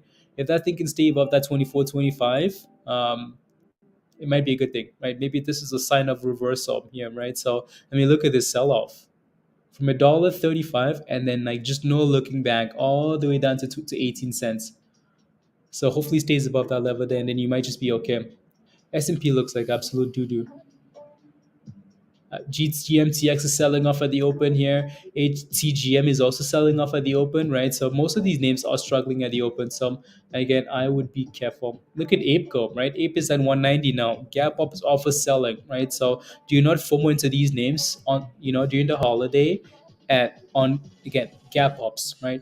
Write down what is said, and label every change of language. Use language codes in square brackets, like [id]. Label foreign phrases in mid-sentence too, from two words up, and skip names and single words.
[en] If that thing can stay above that 24.25, it might be a good thing, right? Maybe this is a sign of reversal here, right? So I mean, look at this sell-off from $1.35 and then like just no looking back all the way down to 18 cents. So hopefully stays above that level there, and then you might just be okay. S&P looks like absolute doo-doo. GMTX is selling off at the open here. HTGM is also selling off at the open, right? So most of these names are struggling at the open. So again, I would be careful. Look at APE go, right? APE is at 190 now. Gap up is also selling, right? So do not FOMO into these names on during the holiday, and on again gap ups, right?